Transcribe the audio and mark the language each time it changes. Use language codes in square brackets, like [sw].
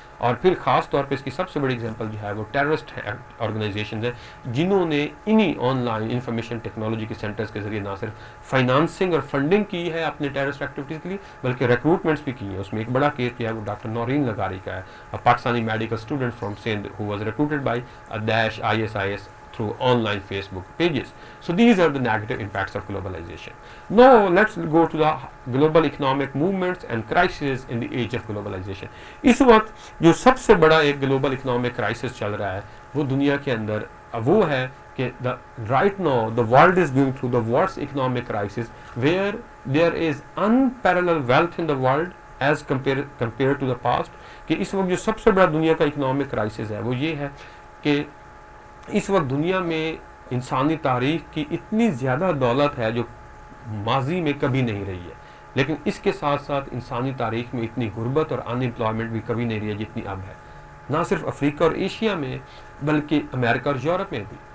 [ur] اور پھر خاص طور پہ اس کی سب سے بڑی اگزامپل جو ہے وہ ٹیررسٹ آرگنائزیشنز ہیں, جنہوں نے انہی آن لائن انفارمیشن ٹیکنالوجی کے سینٹرز کے ذریعے نہ صرف فائنانسنگ اور فنڈنگ کی ہے اپنے ٹیررسٹ ایکٹیویٹیز کے لیے, بلکہ ریکروٹمنٹس بھی کی ہیں. اس میں ایک بڑا کیس کیا ہے وہ ڈاکٹر نورین لغاری کا ہے, [en] Pakistani medical student from Sindh who was ریکروٹڈ by Daesh ISIS through online Facebook pages. So these are the negative impacts of globalization. Now let's go to the global economic movements and crises in the age of globalization. [ur] اس وقت جو سب سے بڑا ایک global economic crisis چل رہا ہے وہ دنیا کے اندر وہ ہے کہ [en] right now the world is going through the worst economic crisis where there is unparalleled wealth in the world as compared to the past. [ur] کہ اس وقت جو سب سے بڑا دنیا کا economic crisis ہے وہ یہ ہے کہ اس وقت دنیا میں انسانی تاریخ کی اتنی زیادہ دولت ہے جو ماضی میں کبھی نہیں رہی ہے, لیکن اس کے ساتھ ساتھ انسانی تاریخ میں اتنی غربت اور ان امپلائمنٹ بھی کبھی نہیں رہی ہے جتنی اب ہے, نہ صرف افریقہ اور ایشیا میں بلکہ امریکہ اور یورپ میں بھی.